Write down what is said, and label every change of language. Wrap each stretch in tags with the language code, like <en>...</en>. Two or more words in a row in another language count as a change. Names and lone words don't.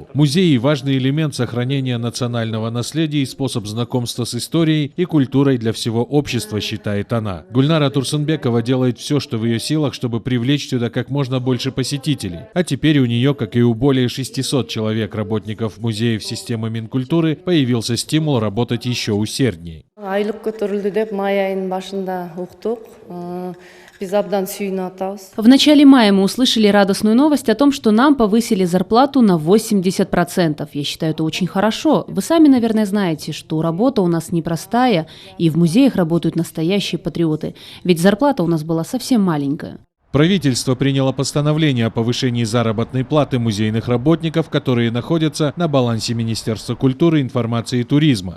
<ru>Музей – важный элемент сохранения национального наследия и способ знакомства с историей и культурой для всего общества, считает она. Гульнара Турсунбекова делает все, что в ее силах, чтобы привлечь сюда как можно больше посетителей. А теперь у нее, как и у более 600 человек, работников музеев системы Минкультуры, появился стимул работать еще усерднее.</ru> <ky>Айлык көтөрүлдү деп май айынын башында уктук. Биз абдан сүйүнүп атабыз.</ky> <ru>В начале мая мы услышали радостную новость о том, что нам повысили зарплату на 80%. Я считаю, это очень хорошо. Вы сами, наверное, знаете, что работа у нас непростая, и в музеях работают настоящие патриоты. Ведь зарплата у нас была совсем маленькая. Правительство приняло постановление о повышении заработной платы музейных работников, которые находятся на балансе Министерства культуры, информации и туризма.</ru>